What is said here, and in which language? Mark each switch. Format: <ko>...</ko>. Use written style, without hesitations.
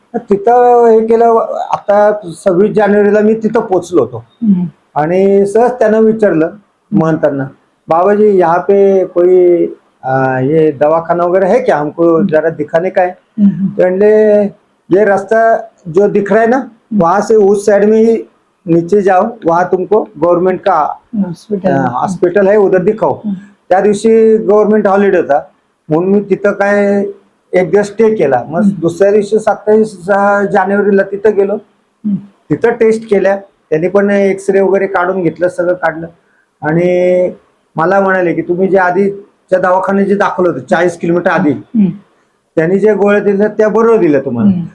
<mr>तिथं हे केलं. आता 26 जानेवारीला मी तिथं पोचलो होतो आणि सहज त्यानं विचारलं महंतांना,</mr> <hi>बाबा जी यहाँ पे कोई ये दवाखाना वगैरह है क्या, हमको जरा दिखाने का है. तो ये रास्ता जो दिख रहा है ना वहां से उस साइड में ही नीचे जाओ, वहां तुमको गवर्नमेंट का हॉस्पिटल है उधर दिखाओ.</hi> <mr>त्या दिवशी गव्हर्नमेंट हॉलिडे होता म्हणून मी तिथं काय एक दिवस स्टे केला. मग दुसऱ्या दिवशी 27 जानेवारीला तिथं गेलो. तिथं टेस्ट केल्या. त्यांनी पण एक्सरे वगैरे काढून घेतलं, सगळं काढलं आणि मला म्हणाले की तुम्ही जे आधीच्या दवाखान्यात जे दाखवलं होतं 40 किलोमीटर आधी, त्यांनी जे गोळ्या दिल्या त्या बरोबर दिल्या तुम्हाला.</mr>